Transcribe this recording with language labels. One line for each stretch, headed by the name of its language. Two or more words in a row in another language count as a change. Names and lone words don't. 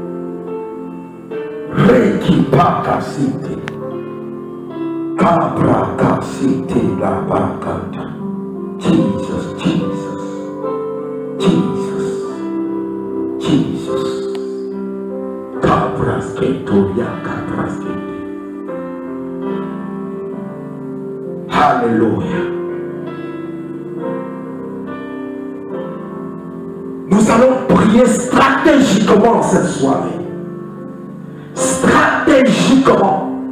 French: Rekipakasite, Kabrakasite la bakata. Jesus, Jesus, Jesus, Jesus. Kabrasketo ya kabraskete. Alléluia. Nous allons prier stratégiquement cette soirée. Stratégiquement.